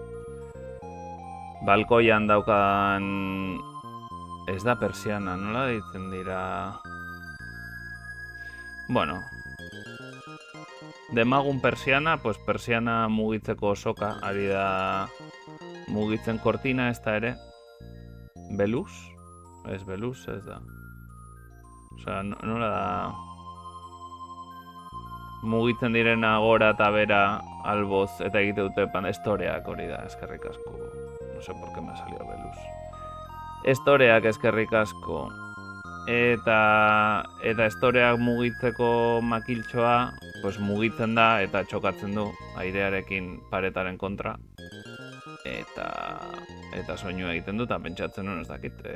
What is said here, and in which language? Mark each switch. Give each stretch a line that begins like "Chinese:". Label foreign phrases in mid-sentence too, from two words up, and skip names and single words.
Basque: balkoian daukan, ez da persiana, nola deitzen dira, bueno, demagun persiana, pues persiana mugitzeko soka, ari da mugitzen kortina, ez da ere, beluz? Ez beluz, ez da. Osea, nola da... Mugitzen direna gora eta bera alboz eta egite dute estoreak hori da, eskerrik asko.
Spanish: No sé por qué me ha salido beluz.
Basque: Estoreak eskerrik asko. Eta estoreak mugitzeko makiltxoa, pues mugitzen da eta txokatzen du airearekin paretaren kontra. Eta soinua egiten du, eta pentsatzen nuen ez dakit.